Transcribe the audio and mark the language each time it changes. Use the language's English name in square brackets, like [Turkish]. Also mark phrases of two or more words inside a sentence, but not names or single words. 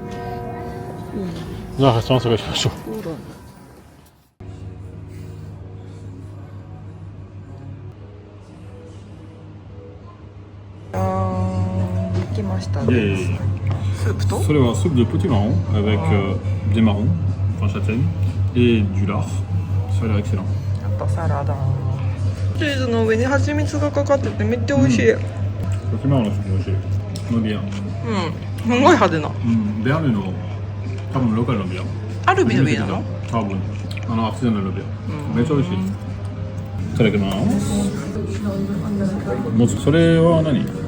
[Japanese] じゃあレストラン探しましょう。そうだ。行きましたね。スープとそれはスープでプティマロン [French] avec des marrons en châtaigne et du lard. Ça a l'air excellent. [Japanese] あとサラダ。チーズの上に蜂蜜がかかっててめっちゃ美味しい。プティマロンのスープ美味しい。のビアン。すごい派手な。ベアヌの多分ローカルのビアン。アルビの上なの？多分アクセントのビアン。めっちゃ美味しい。いただきます。もうそれは何？